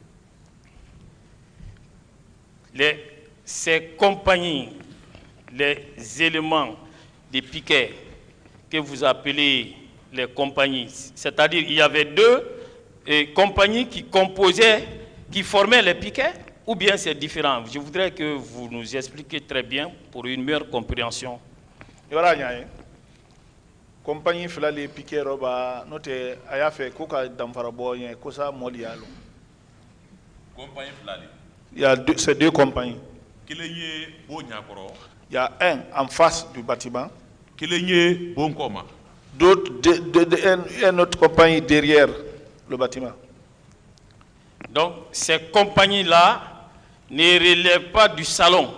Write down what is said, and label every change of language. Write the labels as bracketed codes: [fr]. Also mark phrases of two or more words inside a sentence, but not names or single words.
[fr] Ces compagnies, les éléments de piquet que vous appelez les compagnies, c'est-à-dire il y avait 2 compagnies qui composaient, qui formaient les piquets, ou bien c'est différent? Je voudrais que vous nous expliquiez très bien pour une meilleure compréhension. [sus] Compagnie fila [fr] les piquets [sus] roba note aya fait koka damfara boyen kosa molialo. Compagnie fila. [fr] Il y a ces 2 compagnies. Il y a un en face du bâtiment. [sus] Bon coma. [fr] une autre compagnie derrière le bâtiment. Donc, ces compagnies-là ne relèvent pas du salon.